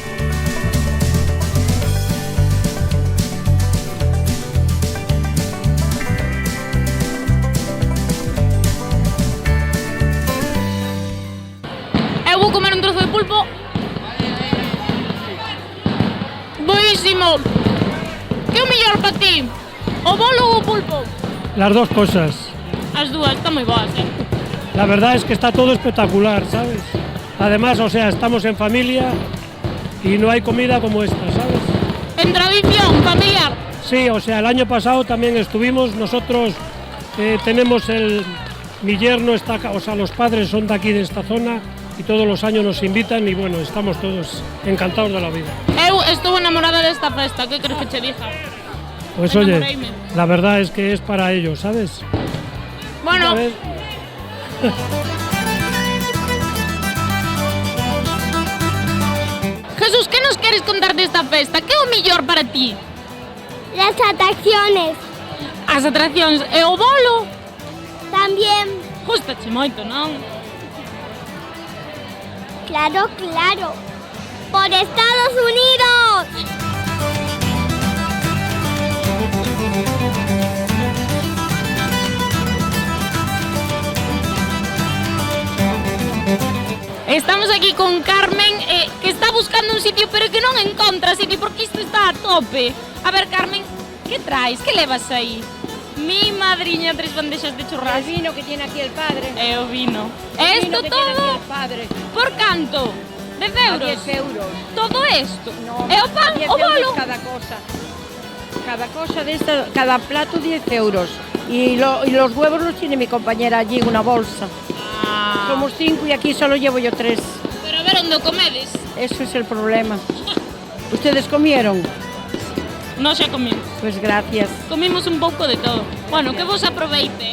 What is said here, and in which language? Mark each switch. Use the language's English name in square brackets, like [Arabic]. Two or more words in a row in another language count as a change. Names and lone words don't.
[Galician] Eu vou comer un trozo de pulpo. [Spanish] Buísimo. [Galician] Que é o mellor para ti? O bolo ou o pulpo? [Spanish] Las dos cosas. [Galician] As dúas, están moi boas, [Spanish] La verdad es que está todo espectacular, ¿sabes? Además, o sea, estamos en familia y no hay comida como esta, ¿sabes? En tradición familiar. Sí, o sea, el año pasado también estuvimos, nosotros tenemos mi yerno está, o sea, los padres son de aquí de esta zona y todos los años nos invitan y bueno, estamos todos encantados de la vida. [Galician] Eu estou enamorada desta festa, que crees que che diga? [Spanish] Pues oye, la verdad es que es para ellos, ¿sabes? [Galician] Bueno. Jesús, que nos queres contar desta festa? Que é o mellor para ti? [Spanish] Las atracciones. [Galician] As atraccións e o bolo? [Spanish] También. [Galician] Gústache moito, non? [Spanish] Claro, claro. ¡Por Estados Unidos! [Galician] Estamos aquí con Carmen, que está buscando un sitio, pero que non encontra sitio, porque isto está a tope. A ver, Carmen, que traes? Que levas aí? Mi madriña, 3 bandexas de churrasco. [Spanish] El vino que tiene aquí el padre. [Galician] E o vino. [Spanish] Esto todo? [Galician] Por canto? 10 euros? 10 euros. [Spanish] Todo esto? No, [Galician] e o pan, 10 o bolo? [Spanish] euros cada cosa. Cada cosa de esta, cada plato 10 euros. Y los huevos los tiene mi compañera allí en una bolsa. Somos 5 y aquí solo llevo yo 3. [Galician] Pero a ver, ¿dónde comedes? [Spanish] Eso es el problema. ¿Ustedes comieron? [Galician] No xa comimos. [Spanish] Pues gracias. [Galician] Comimos un pouco de todo. Bueno, que vos aproveite,